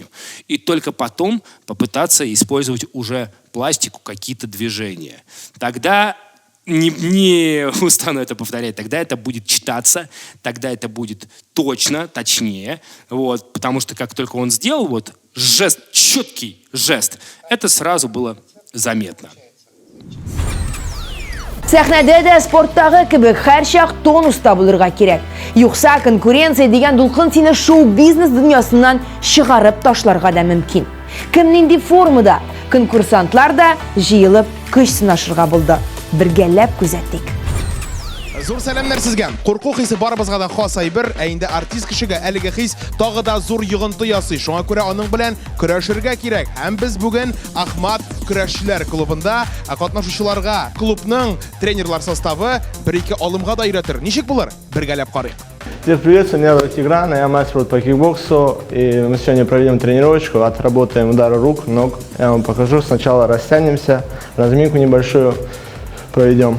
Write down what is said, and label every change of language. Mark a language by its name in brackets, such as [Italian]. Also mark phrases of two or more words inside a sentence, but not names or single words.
[Russian] И только потом попытаться использовать уже пластику, какие-то движения. Тогда не устану это повторять, тогда это будет читаться, тогда это будет точно, точнее, вот, потому что как только он сделал вот жест, четкий жест, это сразу было заметно. [Tatar] Сәхнәдә дә спорттагы кебек һәр чак тонуста булырга кирәк. Юкса конкуренция дигән дулкын сине шоу-бизнес дөньясыннан чыгарып ташларга да мөмкин. Кем нинди формада, конкурсантлар да җыелып көч сынашырга булды. Бергәләп күзәттек. Зур сәламнәр сезгә. Курку хисе барыбызга да хас әйбер, ә инде артист кешегә әлеге хис тагы да зур йогынты ясый. Шуңа күрә аның белән көрәшергә кирәк. Һәм без бүгін Ахмат көрәшчеләр клубында катнашучыларга клубның тренерлар составы 1-2 алымга да өйрәтер. Ничек булыр? Бергәләп карыйк. [Russian] Всем привет, меня зовут Тигран, я мастер по кикбоксу, и мы сегодня проведем тренировочку, отработаем удары рук, ног. Я вам покажу, сначала растянемся, разминку небольшую проведем.